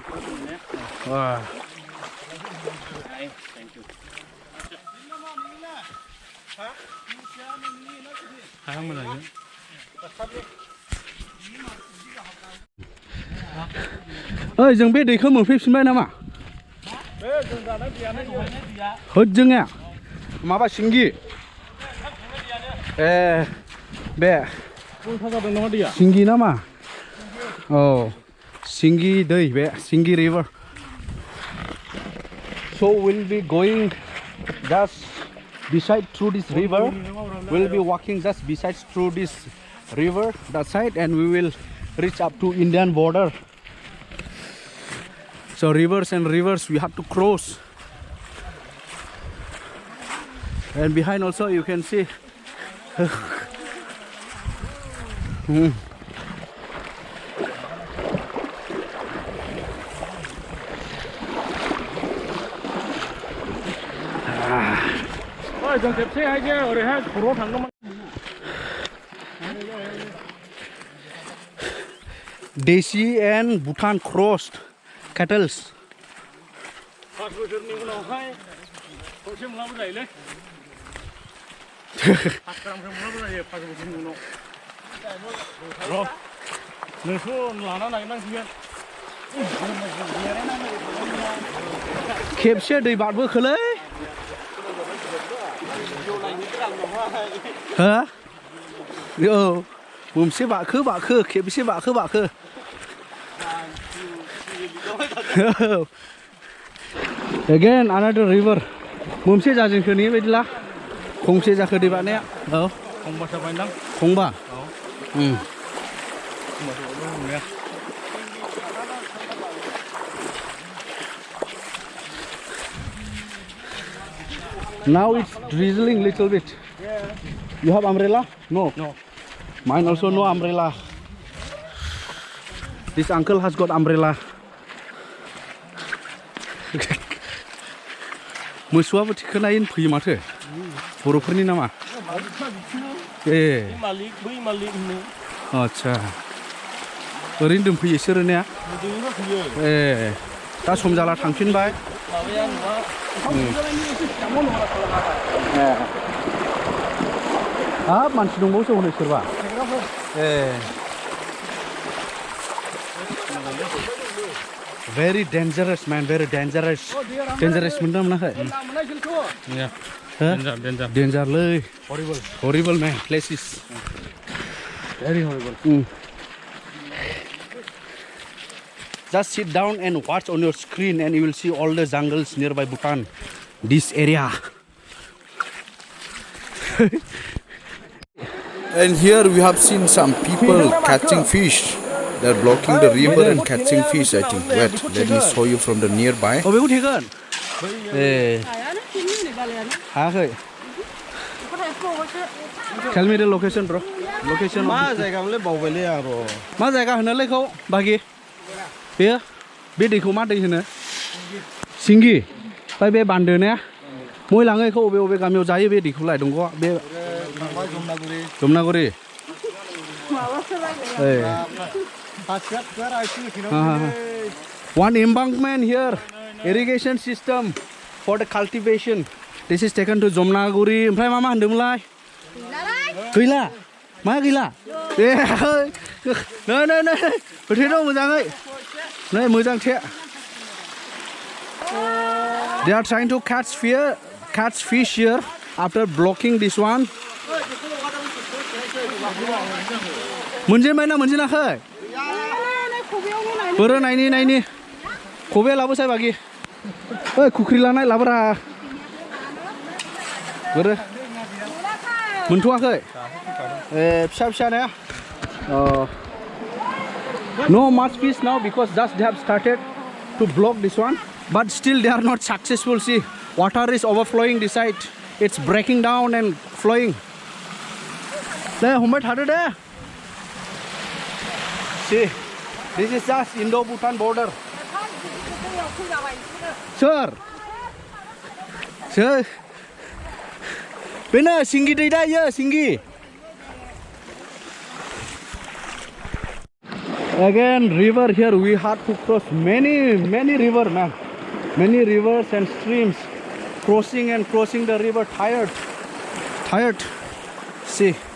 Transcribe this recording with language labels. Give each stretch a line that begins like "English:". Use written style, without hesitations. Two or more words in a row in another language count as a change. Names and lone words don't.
Bodo: ओइ जों बे दैखौ मोनफैफिनबाय नामा होजोंनिया माबा सिंगि ए बे सिंगि नामा औ सिंगि दै बे सिंगि रिभार
English: so we'll be going just beside through this river we'll be walking just beside through this river that side and we will reach up to Indian border so rivers and rivers we have to cross and behind also you can see
Bodo: जों खेबसे हायजे ओरैहाय खर'आव थांदोंमोन
English: Desi and Bhutan crossed cattles
Bodo: 5 बोसोरनि उनावहाय खनसे मोनलाबो जायोलै 5 ग्रामसो मोनलाबो जायो 5 बोसोरनि उनाव र' नोंसो लाना नागिरनांसिगोन खेबसे दै बारबोखोलै हो औ मोनसे बाखो खेबसे बाखो
English: again another river
Bodo: मोनसे जाजेनखो नि बायदिला खंसे जाखो दै बारनाया औ खंबासो बायदां
English: खंबा Now it's drizzling little bit. You have umbrella? No. Mine also no umbrella. This uncle has got umbrella.
Bodo: मोसौआबो थिखोनाय फैयो माथो बर'फोरनि नामा ए मालिक बै मालिक होनो आच्छा ओरैनो दोनफैयो इसोरो ने ए दा सम जाला थांफिनबाय माबाया नङा हाब मानसि दंबावोसो हनै सोरबा ए
English: very dangerous man very dangerous
Bodo: मोनदों मोनाखै
English: danger लै horrible man places very horrible just sit down and watch on your screen and you will see all the jungles nearby Bhutan this area And here we have seen some people catching fish. They're blocking the river and catching fish, I think. Wait, let me show you from the nearby.
Bodo: बेखौ थेगोन ए हायाखै
English: tell me the location bro location
Bodo: मा जायगामोनलै बावबायलै आं र' मा जायगा होनोलै बेखौ बागि बेयो बे दैखौ मा दै होनो सिंगि ओमफ्राय बे बान्दो ने मै लाङो बेखौ बबे गामियाव जायो बे दैखौलाय दंग' बे जमनागुरि
English: one embankment here irrigation system for the cultivation this is taken to Jomnaguri
Bodo: ओमफ्राय मा होनदोंमोनलाय गैला मा गैला ए नै होथे दं मोजाङै नै मोजां थे
English: they are trying to catch fish here after blocking this one
Bodo: मोनजेनबाय ना मोनजेनाखै बोरो नायनि खबे लाबोसाय बागि ओइ खुख्रि लानाय लाबोरा बोरो मोनथ'वाखै ए फिसा ने
English: no much fish now because just they have started to block this one but still they are not successful see water is overflowing this side it's breaking down and flowing there
Bodo: homai thado de
English: see this is just Indo-Bhutan border sir
Bodo: bena singi dei da ya singi
English: again river here we had to cross many river man many rivers and streams crossing the river tired see